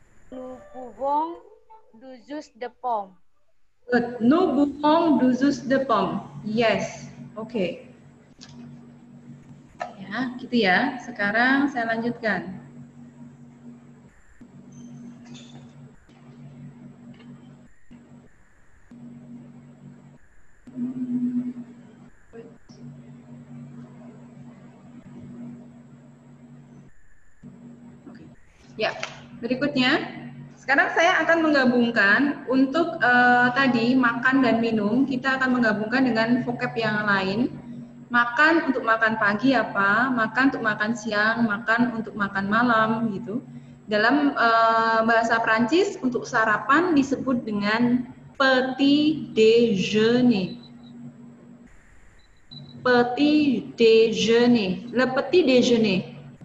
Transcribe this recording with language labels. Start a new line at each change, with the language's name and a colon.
French: Nous buvons du jus de pomme.
English: Good.
French: Nous buvons du jus de pomme.
English: Yes. Oke.
Indonesian: Ya, gitu ya. Sekarang saya lanjutkan. Ya, Berikutnya, sekarang saya akan menggabungkan untuk tadi makan dan minum, kita akan menggabungkan dengan vocab yang lain. Makan untuk makan pagi apa, makan untuk makan siang, makan untuk makan malam gitu. Dalam bahasa Prancis untuk sarapan disebut dengan petit déjeuner.
French: Petit déjeuner, le petit déjeuner.